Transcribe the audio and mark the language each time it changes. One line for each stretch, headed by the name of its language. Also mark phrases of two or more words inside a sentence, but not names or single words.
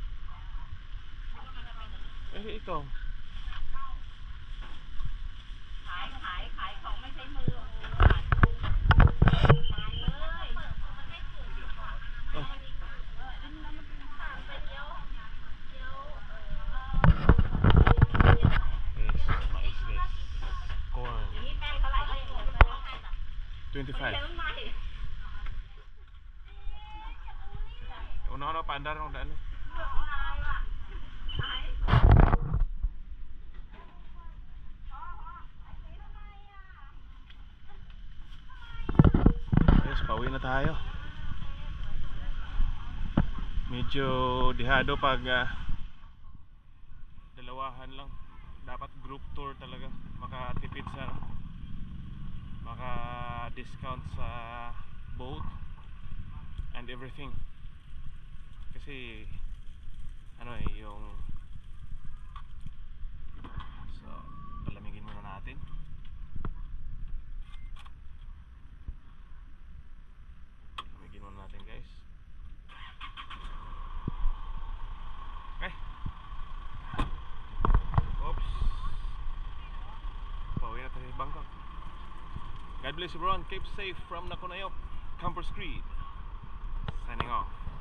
Filipino: Ito.
Thai: ขายของไม่ใช้มือขายเลยมันไม่ถูก
Filipino: Mais guys.
English: Corn.
Thai: นี่แป้งเท่าไหร่ก็ถูก 25.
Filipino: Una-una pandar ng daan. Yes, pauwi na tayo. Medyo dihado pag dalawahan lang. Dapat group tour talaga. Makatipid sa maka-discount sa
English: boat and everything.
Filipino: Kasi ano yung so palamigin muna natin. Palamigin muna natin guys. Okay. Oops. Pauwi na tayo sa Bangkok.
English: God bless everyone. Keep safe from Nakunayok, Campers Creed. Signing off.